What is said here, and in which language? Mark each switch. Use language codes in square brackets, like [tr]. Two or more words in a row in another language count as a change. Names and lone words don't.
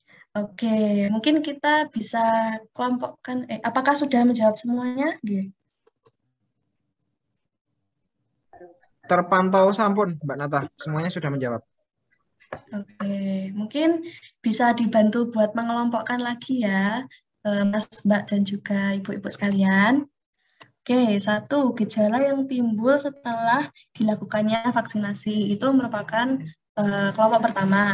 [id] Oke, mungkin kita bisa kelompokkan. Apakah sudah menjawab semuanya? Nggih. Terpantau sampun, Mbak Nata. Semuanya sudah menjawab. Oke, mungkin bisa dibantu buat mengelompokkan lagi ya, Mas, Mbak, dan juga ibu-ibu sekalian. Oke, satu, gejala yang timbul setelah dilakukannya vaksinasi itu merupakan kelompok pertama.